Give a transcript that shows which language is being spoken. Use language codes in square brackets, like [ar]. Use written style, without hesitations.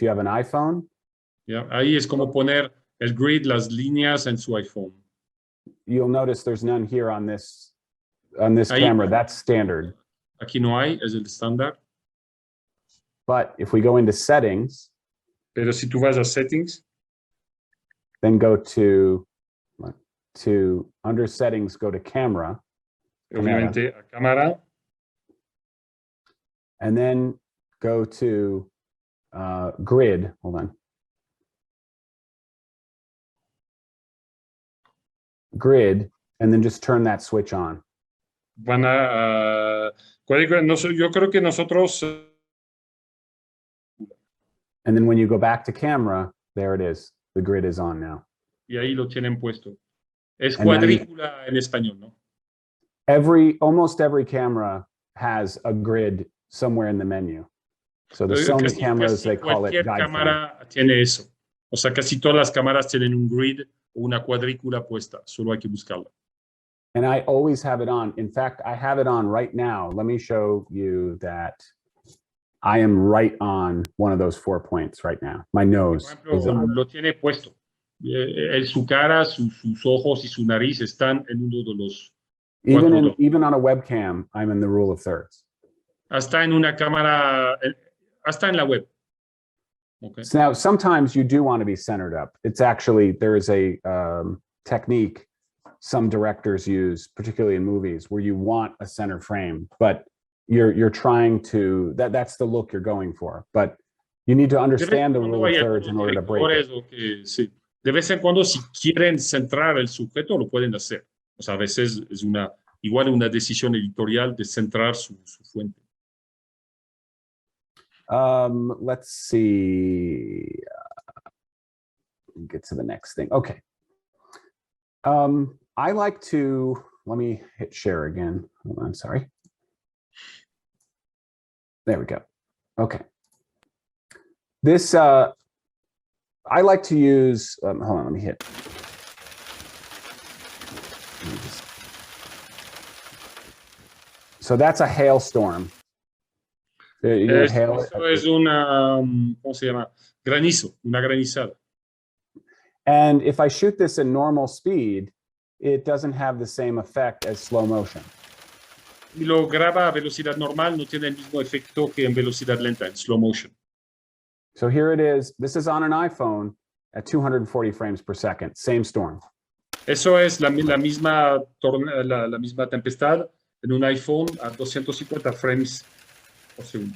[en] If you have an iPhone. [es] Yeah, ahí es como poner el grid, las líneas en su iPhone. [en] You'll notice there's none here on this camera. That's standard. [es] Aquí no hay, es el estándar. [en] But if we go into settings. [es] Pero si tú vas a settings. [en] Then go to under settings, go to camera. [es] Obviamente a cámara. [en] And then go to grid. Hold on. Grid, and then just turn that switch on. [es] Van a yo creo que nosotros. [en] And then when you go back to camera, there it is. The grid is on now. [es] Y ahí lo tienen puesto. Es cuadrícula en español, ¿no? [en] Almost every camera has a grid somewhere in the menu. So the Sony cameras, they call it guide. [es] Cualquier cámara tiene eso. O sea, casi todas las cámaras tienen un grid o una cuadrícula puesta. Solo hay que buscarla. [en] And I always have it on. In fact, I have it on right now. Let me show you that I am right on one of those 4 points right now. My nose is on. [es] Lo tiene puesto. Su cara, sus ojos y su nariz están en uno de los. [en] Even on a webcam, I'm in the rule of thirds. [es] Hasta en una cámara, hasta en la web. [en] Okay. So now, sometimes you do want to be centered up. It's actually, there is a technique some directors use, particularly in movies, where you want a center frame, but you're trying to, that's the look you're going for. But you need to understand the rule of thirds in order to break it. [es] Sí. De vez en cuando, si quieren centrar el sujeto, lo pueden hacer. O sea, a veces es igual una decisión editorial de centrar su fuente. [en] Let's see. Get to the next thing. Okay. I like to, let me hit share again. Hold on, sorry. There we go. Okay. This, I like to use, hold on, let me hit. So that's a hailstorm. [es] Esto es una, ¿cómo se llama? Granizo, una granizada. [en] And if I shoot this in normal speed, it doesn't have the same effect as slow motion. [es] Y lo graba a velocidad normal, no tiene el mismo efecto que en velocidad lenta, en slow motion. [en] So here it is. This is on an iPhone at 240 frames per second. Same storm. [es] Eso es la misma tempestad en un iPhone a 250 frames por segundo.